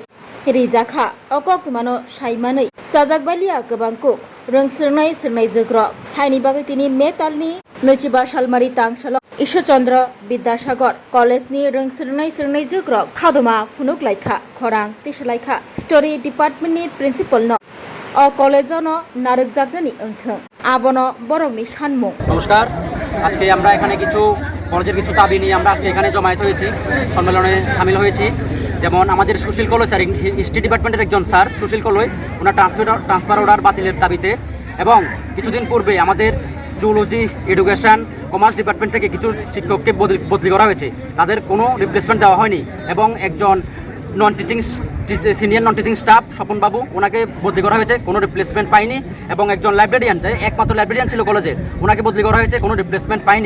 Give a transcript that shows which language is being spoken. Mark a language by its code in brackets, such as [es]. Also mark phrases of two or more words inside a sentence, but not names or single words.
[trp] रिजाखा अकक मानो साइमानै चाजाकबालिया गोबांकुक रोंसिरनाय सिरनाय जोग्रब हायनि बागै तिनि मे तालनि 25 सालमारि तांसाल ईश्वरचंद्र विद्यासागर कॉलेज नि रोंसिरनाय सिरनाय जोग्रब खादमा फुनुक लाइखा खरां तिसलाइखा [en] story department [trp] नि प्रिंसिपल न अ कॉलेज न नारक जागनि ओंथों आबनो बरंनि सानमुं। [bn] नमस्कार, আজকে আমরা এখানে কিছু কলেজের কিছু দাবি নিয়ে আমরা আজকে এখানে জমায়েত হয়েছি, সম্মেলনে শামিল হয়েছি। যেমন আমাদের সুশীল কলই স্যার, [en] history department's [bn] একজন স্যার সুশীল কলই, ওনার [en] transfer order [bn] বাতিলের দাবিতে, এবং কিছুদিন পূর্বে আমাদের [en] zoology, education, commerce department [bn] থেকে কিছু শিক্ষককে বদলি করা হয়েছে, তাদের কোনো রিপ্লেসমেন্ট দেওয়া হয়নি, এবং একজন [en] senior non teaching staff [bn] স্বপন বাবু, ওনাকে বদলি করা হয়েছে, কোনো রিপ্লেসমেন্ট পায়নি, এবং একজন লাইব্রেরিয়ান, যে একমাত্র লাইব্রেরিয়ান ছিল কলেজের, ওনাকে বদলি করা হয়েছে, কোনো রিপ্লেসমেন্ট পায়নি।